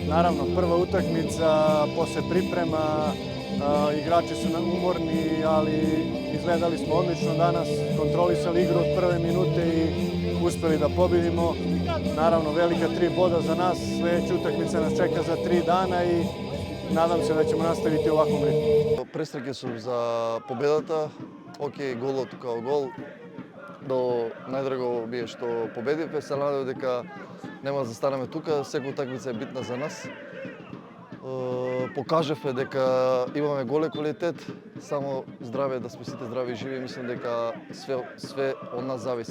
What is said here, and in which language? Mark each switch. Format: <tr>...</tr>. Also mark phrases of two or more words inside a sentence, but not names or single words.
<sr>Naravno, prva utakmica, posle priprema, igrači su nam umorni, ali izgledali smo odlično danas, kontrolisali igru od prve minute i uspeli da pobedimo. Naravno, velika 3 boda za nas, sledeća utakmica nas čeka za 3 dana i nadam se da ćemo nastaviti u ovakvom ritmu.</sr> <mk>Пресреќи сум за победата. Океј, голот као гол. Но најдраго ми е што победивме, се надевам дека нема да застанеме тука, секоја утакмица е битна за нас. Покажавме дека имаме голем квалитет, само здраве, да сме сите здрави и живи, мислам дека све од нас зависи.</mk>